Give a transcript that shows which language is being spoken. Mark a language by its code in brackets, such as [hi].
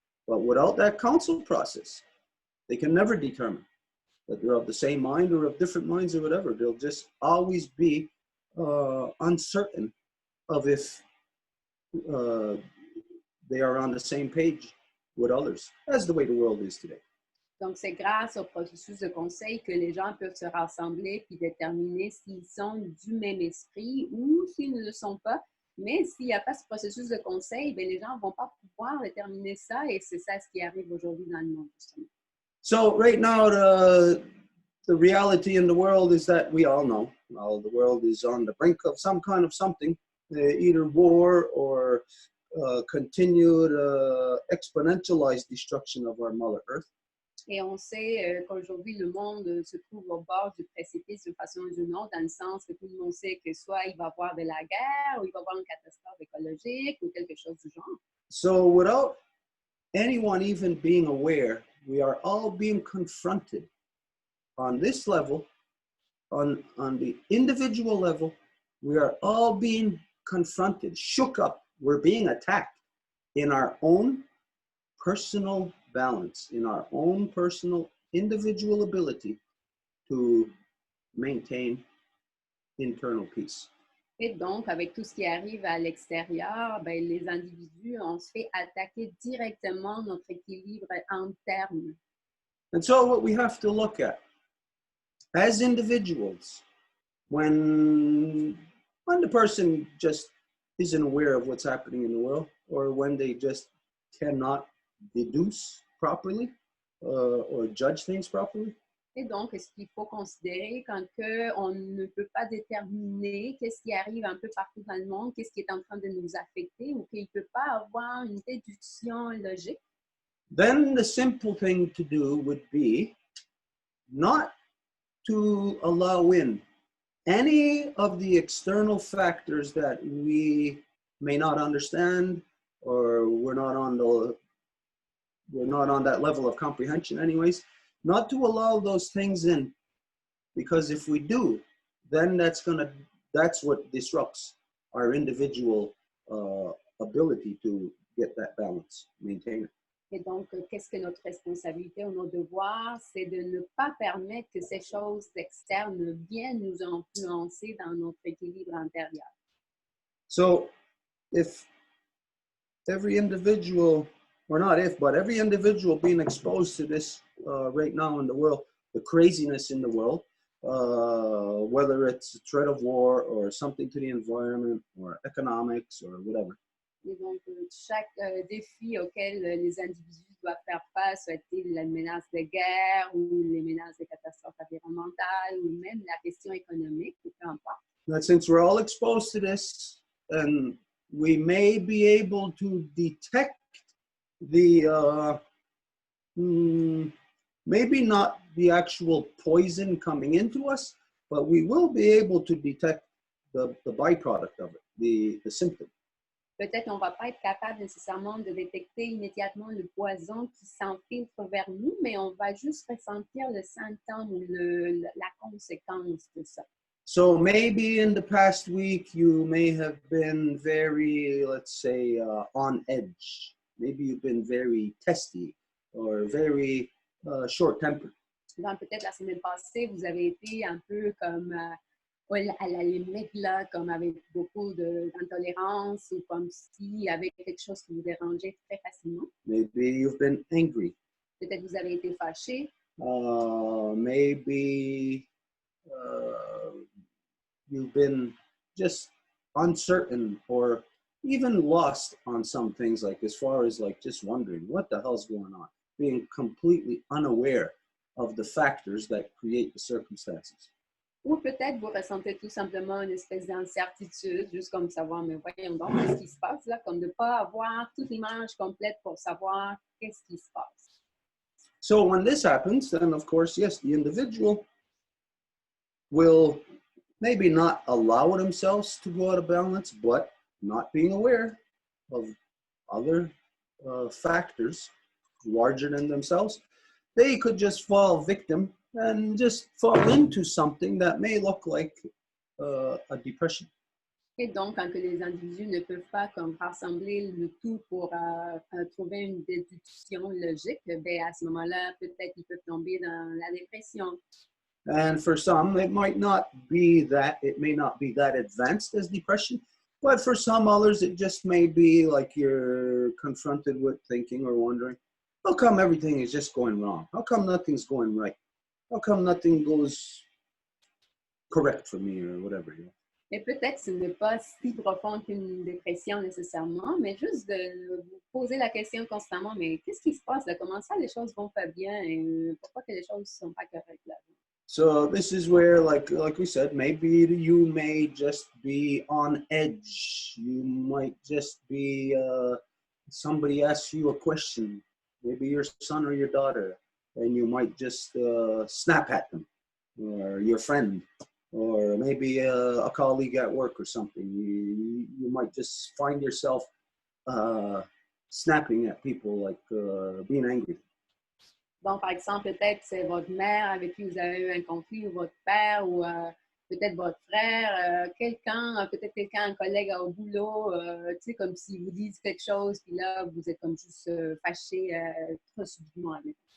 [en] But without that council process, they can never determine that they're of the same mind or of different minds or whatever. They'll just always be uncertain of if they are on the same page with others, as the way the world is today. [fr] Donc, c'est grâce au processus de conseil que les gens peuvent se rassembler puis déterminer s'ils sont du même esprit ou s'ils ne le sont pas. Mais s'il n'y a pas ce processus de conseil, bien, les gens ne vont pas pouvoir déterminer ça et c'est ça ce qui arrive aujourd'hui dans le monde, justement. [en] So right now, the reality in the world is that we all know the world is on the brink of some kind of something, either war or continued exponentialized destruction of our Mother Earth. [fr] Et on sait qu'aujourd'hui, le monde se trouve au bord du précipice de façon ou d'une autre, dans le sens que tout le monde sait que soit il va y avoir de la guerre, ou il va y avoir une catastrophe écologique, ou quelque chose du genre. [en] So without anyone even being aware, we are all being confronted on this level, on the individual level. We are all being confronted, shook up. We're being attacked in our own personal balance, in our own personal individual ability to maintain internal peace. [fr] Et donc, avec tout ce qui arrive à l'extérieur, ben, les individus, on se fait attaquer directement notre équilibre interne. [en] And so what we have to look at as individuals, when the person just isn't aware of what's happening in the world, or when they just cannot deduce properly or judge things properly. [fr] Et donc, ce qu'il faut considérer quand on ne peut pas déterminer qu'est-ce qui arrive un peu partout dans le monde, qu'est-ce qui est en train de nous affecter ou qu'il ne peut pas avoir une déduction logique. [en] Then the simple thing to do would be not to allow in any of the external factors that we may not understand, or we're not on that level of comprehension anyways, not to allow those things in, because if we do, then that's what disrupts our individual ability to get that balance, maintain it. [fr] Et donc, qu'est-ce que notre responsabilité ou notre devoir, c'est de ne pas permettre que ces choses externes viennent nous influencer dans notre équilibre intérieur. [en] So if every individual, or not if, but every individual being exposed to this right now in the world, the craziness in the world, whether it's a threat of war or something to the environment or economics or whatever. [fr] Et donc, chaque défi auquel les individus doivent faire face, soit-il la menace de guerre ou les menaces de catastrophes environnementales ou même la question économique, peu importe. [en] That since we're all exposed to this, and we may be able to detect the, maybe not the actual poison coming into us, but we will be able to detect the byproduct of it, the symptom. [fr] Peut-être on ne va pas être capable nécessairement de détecter immédiatement le poison qui s'infiltre vers nous, mais on va juste ressentir le symptôme ou la conséquence de ça. [en] So maybe in the past week, you may have been very, let's say, on edge. Maybe you've been very testy or very short-tempered. [fr] Donc, peut-être la semaine passée, vous avez été un peu comme à la limite, là, comme avec beaucoup d'intolérance ou comme si avec quelque chose qui vous dérangeait très facilement. [en] Maybe you've been angry. [fr] Peut-être vous avez été fâché. [en] Maybe you've been just uncertain or even lost on some things, like as far as like just wondering what the hell's going on, being completely unaware of the factors that create the circumstances. [fr] Ou peut-être vous ressentez tout simplement une espèce d'incertitude, juste comme savoir, mais voyons donc, qu'est-ce qui se passe là, comme de ne pas avoir toute l'image complète pour savoir qu'est-ce qui se passe. [en] So when this happens, then of course, yes, the individual will maybe not allow themselves to go out of balance, but not being aware of other factors larger than themselves, they could just fall victim and just fall into something that may look like a depression. [fr] Et donc, quand que les individus ne peuvent pas comme rassembler le tout pour trouver une déduction logique, ben à ce moment-là, peut-être ils peuvent tomber dans la dépression. [en] And for some, it might not be that, it may not be that advanced as depression, but for some others, it just may be like you're confronted with thinking or wondering, how come everything is just going wrong? How come nothing's going right? How come nothing goes correct for me or whatever, you know? [fr] Et peut-être ce n'est pas si profond qu'une dépression nécessairement, mais juste de vous poser la question constamment, mais qu'est-ce qui se passe là? Comment ça les choses vont pas bien et pourquoi que les choses ne sont pas correctes là? [en] So this is where, like we said, maybe you may just be on edge. You might just be, somebody asks you a question, maybe your son or your daughter, and you might just snap at them, or your friend, or maybe a colleague at work or something. You might just find yourself snapping at people, like being angry. [fr] Bon, par exemple, peut-être c'est votre mère avec qui vous avez eu un conflit, ou votre père, ou peut-être votre frère, quelqu'un, peut-être quelqu'un, un collègue au boulot, tu sais, comme s'ils vous disent quelque chose, puis là, vous êtes comme juste fâché très subitement avec.